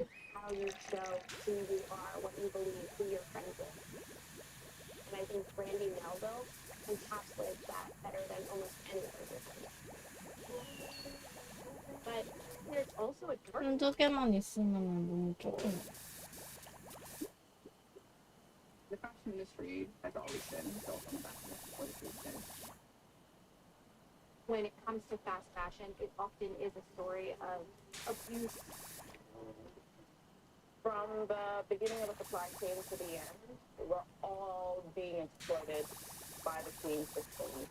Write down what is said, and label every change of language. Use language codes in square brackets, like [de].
[en] It's how you show who you are, what you believe, who you're friends with. And I think Brandy Melville encapsulates that better than almost any other person. But there's also a dark [ko] 한두 개만 있으면 너무 조금. [en] The fashion industry has always been built on the back of exploitation. when it comes to fast fashion, it often is a story of abuse. From the beginning of the supply chain to the end, we're all being exploited by the queen system.